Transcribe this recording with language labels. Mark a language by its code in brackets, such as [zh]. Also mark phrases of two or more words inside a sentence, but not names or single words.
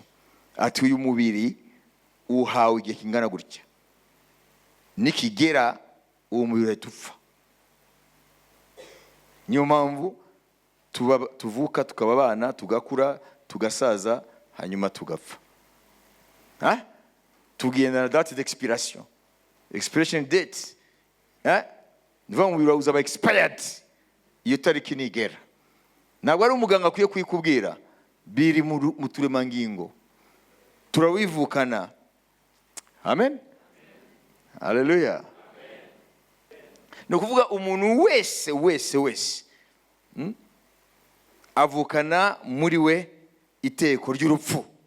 [rw] Ati uyu mubiri uhawe igihe kingana gutya, nikigera uwo mubiri tupfa. Niyo mpamvu tuvuka tukaba abana, tugakura, tugasaza, hanyuma tugapfa. Tugenda na [fr] date d'expiration. [en] Expiration date. [rw] Niva umubiri wawe uzaba expired iyo tariki nigera. Ntabwo ari umuganga akwiye kwikubwira, biri mu turemangingo, turawivukana. Amen. Hallelujah. No kuvuga umuntu wese avukana muri we iteko ry'urupfu.